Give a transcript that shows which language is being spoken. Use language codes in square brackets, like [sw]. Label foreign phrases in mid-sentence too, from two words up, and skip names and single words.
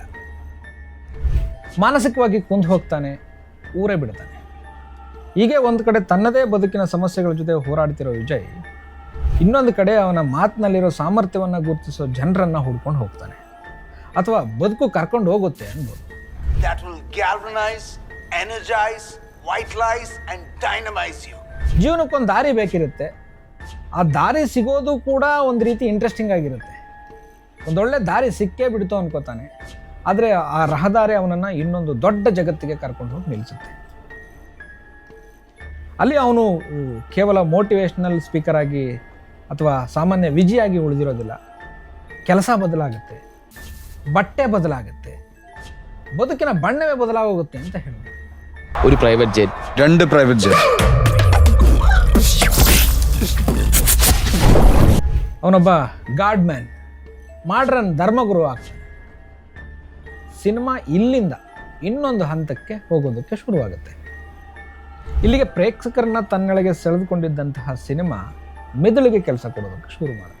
[kn] ಮಾನಸಿಕವಾಗಿ ಕುಂದು ಹೋಗ್ತಾನೆ, ಊರೇ ಬಿಡ್ತಾನೆ. ಹೀಗೆ ಒಂದು ಕಡೆ ತನ್ನದೇ ಬದುಕಿನ ಸಮಸ್ಯೆಗಳ ಜೊತೆ ಹೋರಾಡ್ತಿರೋ ವಿಜಯ್ ಇನ್ನೊಂದು ಕಡೆ ಅವನ ಮಾತಿನಲ್ಲಿರೋ ಸಾಮರ್ಥ್ಯವನ್ನು ಗುರುತಿಸೋ ಜನರನ್ನು ಹುಡ್ಕೊಂಡು ಹೋಗ್ತಾನೆ, ಅಥವಾ ಬದುಕು ಕರ್ಕೊಂಡು ಹೋಗುತ್ತೆ ಅನ್ಬೋದು. [en] That will galvanize, energize, vitalize and dynamize you. [kn] ಜೀವನಕ್ಕೊಂದು ದಾರಿ ಬೇಕಿರುತ್ತೆ. ಆ ದಾರಿ ಸಿಗೋದು ಕೂಡ ಒಂದು ರೀತಿ ಇಂಟ್ರೆಸ್ಟಿಂಗ್ ಆಗಿರುತ್ತೆ. ಒಂದೊಳ್ಳೆ ದಾರಿ ಸಿಕ್ಕೇ ಬಿಡ್ತು ಅನ್ಕೋತಾನೆ, ಆದರೆ ಆ ರಹದಾರಿ ಅವನನ್ನು ಇನ್ನೊಂದು ದೊಡ್ಡ ಜಗತ್ತಿಗೆ ಕರ್ಕೊಂಡು ಹೋಗಿ ನಿಲ್ಲಿಸುತ್ತೆ. ಅಲ್ಲಿ ಅವನು ಕೇವಲ [en] motivational speaker [kn] ಆಗಿ ಅಥವಾ ಸಾಮಾನ್ಯ ವಿಜಿಯಾಗಿ ಉಳಿದಿರೋದಿಲ್ಲ. ಕೆಲಸ ಬದಲಾಗುತ್ತೆ, ಬಟ್ಟೆ ಬದಲಾಗುತ್ತೆ, ಬದುಕಿನ ಬಣ್ಣವೇ ಬದಲಾಗೋಗುತ್ತೆ ಅಂತ ಹೇಳ್ಬೋದು. [en] ഒരു private jet, 2 private jet. [kn] ಅವನೊಬ್ಬ [en] god man, [kn] ಮಾಡ್ರನ್ ಧರ್ಮಗುರು ಆಗ್ತಾನೆ. ಸಿನಿಮಾ ಇಲ್ಲಿಂದ ಇನ್ನೊಂದು ಹಂತಕ್ಕೆ ಹೋಗೋದಕ್ಕೆ ಶುರುವಾಗುತ್ತೆ. ಇಲ್ಲಿಗೆ ಪ್ರೇಕ್ಷಕರನ್ನ ತನ್ನೊಳಗೆ ಸೆಳೆದುಕೊಂಡಿದ್ದಂತಹ ಸಿನಿಮಾ ಮೆದುಳಿಗೆ ಕೆಲಸ ಕೊಡೋದಕ್ಕೆ ಶುರು ಮಾಡುತ್ತೆ.